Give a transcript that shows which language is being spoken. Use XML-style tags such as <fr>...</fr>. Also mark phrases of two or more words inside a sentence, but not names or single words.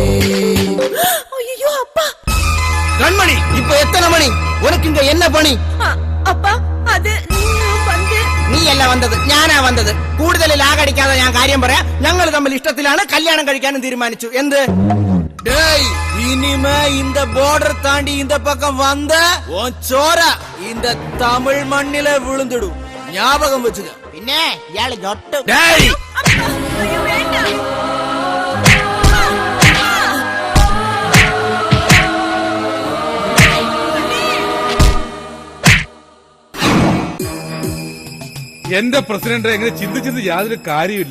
<ta>ஐயோ அப்பா. கண்மணி, இப்ப எத்தனை மணி? உனக்கு இங்க என்ன பணி? அப்பா, அது</ta> <ml>നീയല്ല വന്നത്, ഞാനാ വന്നത്. കൂടുതൽ ലാഗടിക്കാതെ ഞാൻ കാര്യം പറയാം. ഞങ്ങൾ തമ്മിൽ ഇഷ്ടത്തിലാണ്, കല്യാണം കഴിക്കാനും തീരുമാനിച്ചു. എന്ത്?</ml> <ta>இனிமே இந்த பார்டர் தாண்டி இந்த பக்கம் வந்த உன் சோர இந்த தமிழ் மண்ணில விழுந்துடும், ஞாபகம் வச்சுக்க.</ta> <ml>പിന്നെ ഇയാള് ജൊട്ട്. എന്റെ പ്രസിഡന്റ് എങ്ങനെ ചിന്തിച്ചത് യാതൊരു കാര്യമില്ല.</ml>